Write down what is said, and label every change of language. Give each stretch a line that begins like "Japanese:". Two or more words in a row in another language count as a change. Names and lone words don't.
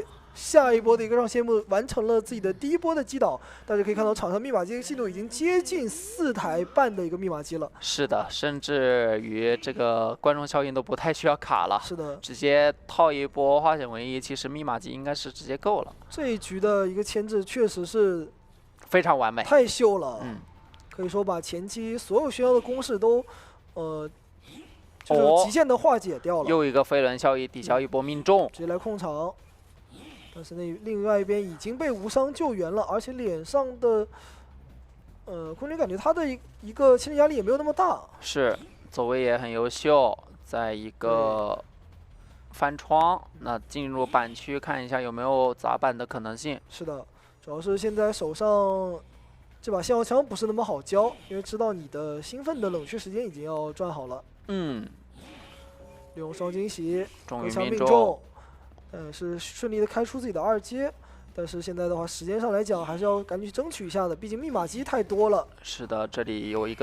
Chinese: 下一波的一個讓謝幕完成了自己的第1波的擊倒，大家可以看到場上密碼機的進度已經接近4台半的一個密碼機了。是的，甚至於這個觀眾效應都不太需要卡了。是的，直接套一波化險為夷，其實密碼機應該是直接夠了。這一局的一個牽制確實是非常完美，太秀了。可以說把前期所有需要的公式都就是極限的化解掉了。又一個飞輪效益抵消一波命中，直接來控場。但是另外一邊已經被無傷救援了，而且臉上的空军感覺他的一個牵制壓力也沒有那麼大。是，走位也很優秀，在一個翻窗，那進入板區看一下有沒有砸板的可能性。是的，主要是現在手上這把信號槍不是那麼好交，因為知道你的興奮的冷卻時間已經要轉好了。利用雙驚喜，終於命中。是順利的開出自己的2階，但是現在的話，時間上來講還是要趕緊去爭取一下的，畢竟密碼機太多了。